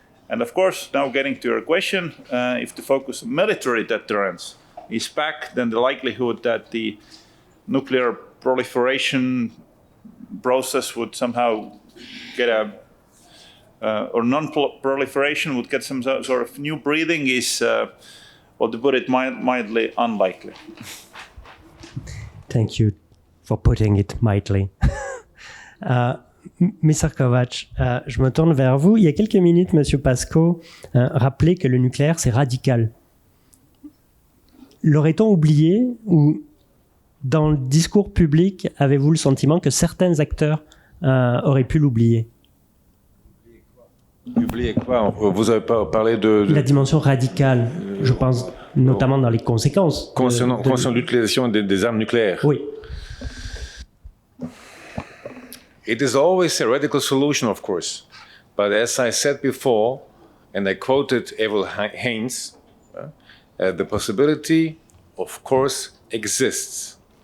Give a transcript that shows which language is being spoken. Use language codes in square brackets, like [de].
[en] And of course, now getting to your question, if the focus on military deterrence is back, then the likelihood that the nuclear proliferation process would somehow get or non-proliferation would get some sort of new breathing is, well, to put it mildly, unlikely. Thank you for putting it mildly. Mr. [fr] Kovac, je me tourne vers vous. Il y a quelques minutes, M. Pasco rappelait que le nucléaire, c'est radical. L'aurait-on oublié, ou dans le discours public, avez-vous le sentiment que certains acteurs auraient pu l'oublier? Oublier quoi? Vous avez pas parlé de... La dimension radicale, je pense, notamment dans les conséquences. Concernant l'utilisation des armes nucléaires. Oui. [en] It is always a radical solution, of course. But as I said before, and I quoted Evel Haynes, the possibility, of course, exists.